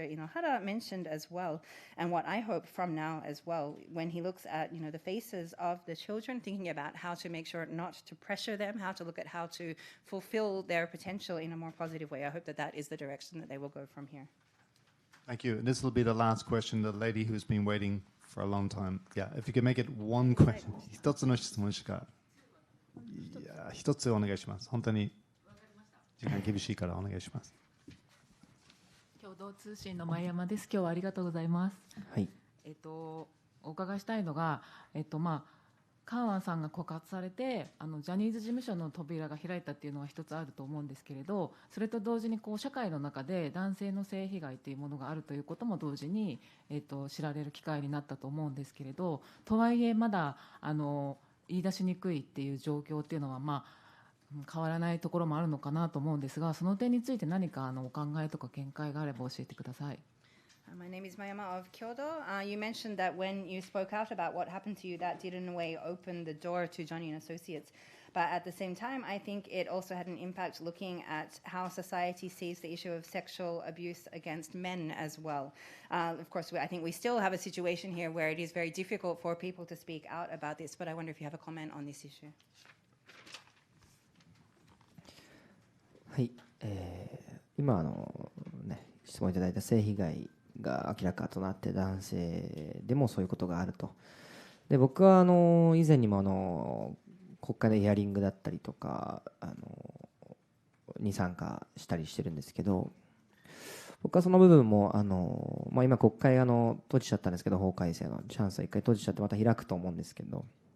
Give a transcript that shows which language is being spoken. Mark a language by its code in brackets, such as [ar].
[en] Inohara mentioned as well, and what I hope from now as well, when he looks at the faces of the children, thinking about how to make sure not to pressure them, how to look at how to fulfill their potential in a more positive way. I hope that that is the direction that they will go from here. Thank you. And this will be the last question. The lady who's been waiting for a long time. Yeah, if you could make it one question. [ja] 一つの質問しか。いや、一つお願いします。本当に時間厳しいからお願いします。共同通信の前山です。今日はありがとうございます。はい。お伺いしたいのが、カーワンさんが告発されてジャニーズ事務所の扉が開いたっていうのは一つあると思うんですけれど、それと同時に社会の中で男性の性被害というものがあるということも同時に、知られる機会になったと思うんですけれど、とはいえまだ言い出しにくいっていう状況っていうのは、変わらないところもあるのかなと思うんですが、その点について何かお考えとか見解があれば教えてください。 [en] My name is Mayama of Kyoto. You mentioned that when you spoke out about what happened to you, that did in a way open the door to Johnny and Associates. But at the same time, I think it also had an impact looking at how society sees the issue of sexual abuse against men as well. Of course, I think we still have a situation here where it is very difficult for people to speak out about this, but I wonder if you have a comment on this issue. [ja] はい、今質問いただいた性被害が明らかとなって男性でもそういうことがあると。で僕は以前にも国会のヒアリングだったりとかに参加したりしてるんですけど、僕はその部分も今国会閉じちゃったんですけど、法改正のチャンスは一回閉じちゃってまた開くと思うんですけど、